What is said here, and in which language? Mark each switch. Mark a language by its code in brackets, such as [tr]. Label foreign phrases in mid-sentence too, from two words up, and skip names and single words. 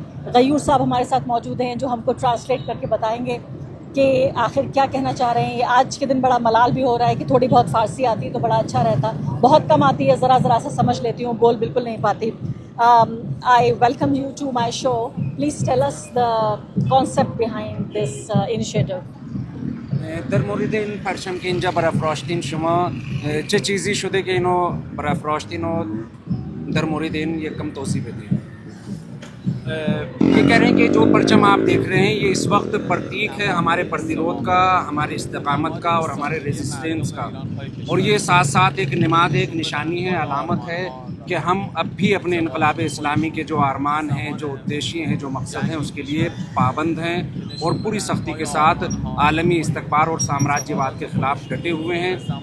[hi] गयूर साहब हमारे साथ मौजूद हैं, जो हमको ट्रांसलेट करके बताएंगे कि आखिर क्या कहना चाह रहे हैं। ये आज के दिन बड़ा मलाल भी हो रहा है कि थोड़ी बहुत फ़ारसी आती है तो बड़ा अच्छा रहता। बहुत कम आती है, ज़रा सा समझ लेती हूँ, बोल बिल्कुल नहीं पाती। [en] I welcome you to my show. Please tell us the concept behind this initiative. [fa] در مورد این پرچم که اینجا برافراشتین، شما چه چیزی شده که اینو برافراشتین و در مورد این یک کم توضیح بدید؟ [hi] ये कह रहे हैं कि जो परचम आप देख रहे हैं, ये इस वक्त प्रतीक है हमारे प्रतिरोध का, हमारे इस्तेकामत का और हमारे रेजिस्टेंस का। और ये साथ साथ एक निमाद, एक निशानी है, अलामत है कि हम अब भी अपने इनकलाब इस्लामी के जो आरमान हैं, जो उद्देश्य हैं, जो मकसद हैं, उसके लिए पाबंद हैं और पूरी सख्ती के साथ आलमी इस्तकबार और साम्राज्यवाद के ख़िलाफ़ डटे हुए हैं।